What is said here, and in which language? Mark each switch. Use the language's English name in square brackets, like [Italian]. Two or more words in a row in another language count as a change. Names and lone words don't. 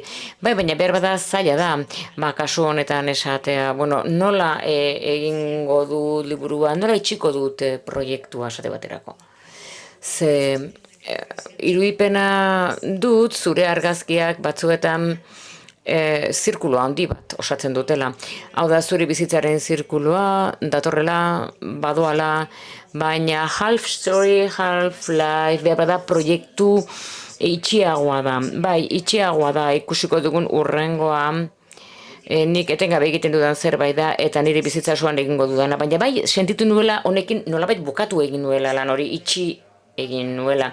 [Basque] Baina behar bada zaila da, kasu honetan esatea, nola egingo du liburua, nola itxiko dut proiektua esate baterako. Ze irudipena dut zure argazkiak batzuetan zirkulo handi bat osatzen dutela. Hau da zure bizitzaren zirkuloa, datorrela, badoala, baina [English] half story, half life, [Basque] behar bada proiektu itxiagoa da. Bai, itxiagoa da ikusiko dugun urrengoa, nik etengabe egiten dudan zerbait da, eta nire bizitza osoan egingo dudana, baina bai, sentitu nuela honekin nolabait bukatu egin nuela lan hori, itxi egin nuela.